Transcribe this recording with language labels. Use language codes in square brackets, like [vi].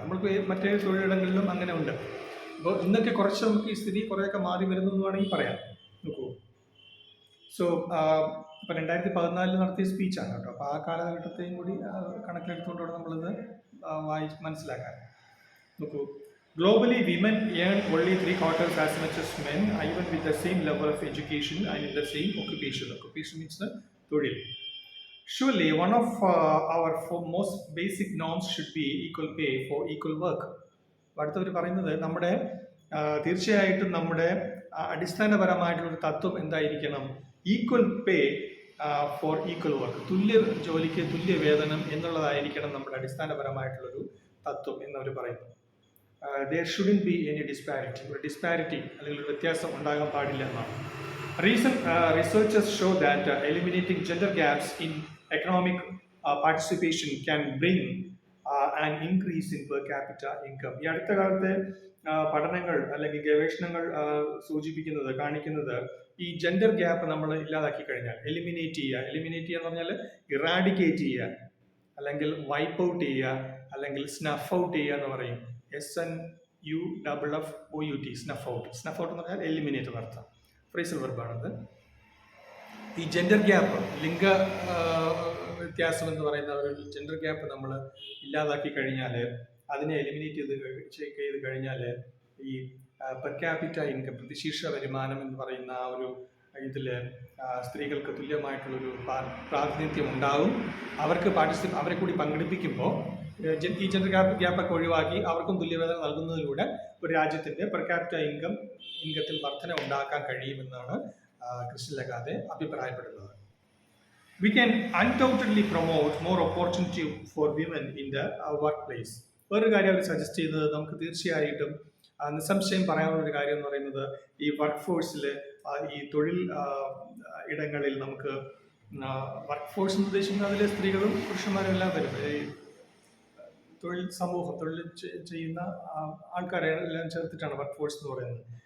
[ml] നമ്മൾക്ക് മറ്റേ തൊഴിലിടങ്ങളിലും അങ്ങനെ ഉണ്ട്. അപ്പോൾ ഇന്നൊക്കെ കുറച്ച് നമുക്ക് ഈ സ്ഥിതി കുറേയൊക്കെ മാറി വരുന്നു എന്ന് വേണമെങ്കിൽ പറയാം. നോക്കൂ, സോ ഇപ്പം 2014 നടത്തിയ സ്പീച്ചാണ് കേട്ടോ. അപ്പോൾ ആ കാലഘട്ടത്തെയും കൂടി കണക്കിലെടുത്തുകൊണ്ടാണ് നമ്മളിത് മനസ്സിലാക്കാൻ. [en] നോക്കൂ, globally women earn only 3/4 as much as men, even with the same level of education and in the same occupation. Occupation means the തൊഴിൽ. Surely one of our most basic norms should be equal pay for equal work. [ml] അടുത്തവർ പറയുന്നത് നമ്മുടെ തീർച്ചയായിട്ടും നമ്മുടെ അടിസ്ഥാനപരമായിട്ടുള്ളൊരു തത്വം എന്തായിരിക്കണം? [en] Equal pay for equal work. [ml] തുല്യ ജോലിക്ക് തുല്യ വേതനം എന്നുള്ളതായിരിക്കണം നമ്മുടെ അടിസ്ഥാനപരമായിട്ടുള്ളൊരു തത്വം എന്നവർ പറയുന്നു. [en] there shouldn't be any disparity [ml] അല്ലെങ്കിൽ ഒരു വ്യത്യാസം ഉണ്ടാകാൻ പാടില്ല എന്നാണ്. [en] Recent researchers show that eliminating gender gaps in economic participation can bring an increase in per capita income. [ml] ഈ അടുത്ത കാലത്തെ പഠനങ്ങൾ അല്ലെങ്കിൽ ഗവേഷണങ്ങൾ കാണിക്കുന്നത് ഈ ജെൻഡർ ഗ്യാപ്പ് നമ്മൾ ഇല്ലാതാക്കി കഴിഞ്ഞാൽ, എലിമിനേറ്റ് ചെയ്യുക എന്ന് പറഞ്ഞാൽ ഇറാഡിക്കേറ്റ് ചെയ്യുക, അല്ലെങ്കിൽ വൈപ്പ് ഔട്ട് ചെയ്യുക, അല്ലെങ്കിൽ സ്നഫ് ഔട്ട് ചെയ്യുക എന്ന് പറയും. SNUFFOUT, snuff out. Snuff out എന്ന് പറഞ്ഞാൽ എലിമിനേറ്റ് എന്നർത്ഥം. ഫ്രേസൽ വെർബാണത്. ഈ ജെൻഡർ ഗ്യാപ്പ്, ലിംഗ വ്യത്യാസം എന്ന് പറയുന്ന ഒരു ജെൻഡർ ഗ്യാപ്പ് നമ്മൾ ഇല്ലാതാക്കി കഴിഞ്ഞാൽ, അതിനെ എലിമിനേറ്റ് ചെയ്ത് കഴിഞ്ഞാൽ ഈ പെർ ക്യാപിറ്റ ഇൻകം, പ്രതിശീർഷ വരുമാനം എന്ന് പറയുന്ന ആ ഒരു ഇതിൽ സ്ത്രീകൾക്ക് തുല്യമായിട്ടുള്ളൊരു പ്രാതിനിധ്യം ഉണ്ടാവും. അവരെ കൂടി പങ്കെടുപ്പിക്കുമ്പോൾ ഈ ജെൻഡർ ഗ്യാപ്പൊക്കെ ഒഴിവാക്കി അവർക്കും തുല്യവേതനം നൽകുന്നതിലൂടെ ഒരു രാജ്യത്തിൻ്റെ പെർ ക്യാപിറ്റ ഇൻകത്തിൽ വർധന ഉണ്ടാക്കാൻ കഴിയുമെന്നാണ് ക്രിസ്റ്റൽ ലഗാർദെ അഭിപ്രായപ്പെടുന്നത്. [en] We can undoubtedly promote more opportunity for women in the workplace. [ml] ഒരു കാര്യം അവർ സജസ്റ്റ് ചെയ്തത്, നമുക്ക് തീർച്ചയായിട്ടും നിസ്സംശയം പറയാനുള്ളൊരു കാര്യം എന്ന് പറയുന്നത്, ഈ വർക്ക് ഫോഴ്സിൽ, ഈ തൊഴിൽ ഇടങ്ങളിൽ നമുക്ക് വർക്ക് ഫോഴ്സ് എന്ന് ഉദ്ദേശിക്കുന്നത് അതിൽ സ്ത്രീകളും പുരുഷന്മാരും എല്ലാം വരും. തൊഴിൽ സമൂഹം, തൊഴിൽ ചെയ്യുന്ന ആൾക്കാരെ എല്ലാം ചേർത്തിട്ടാണ് വർക്ക് ഫോഴ്സ് എന്ന് പറയുന്നത്.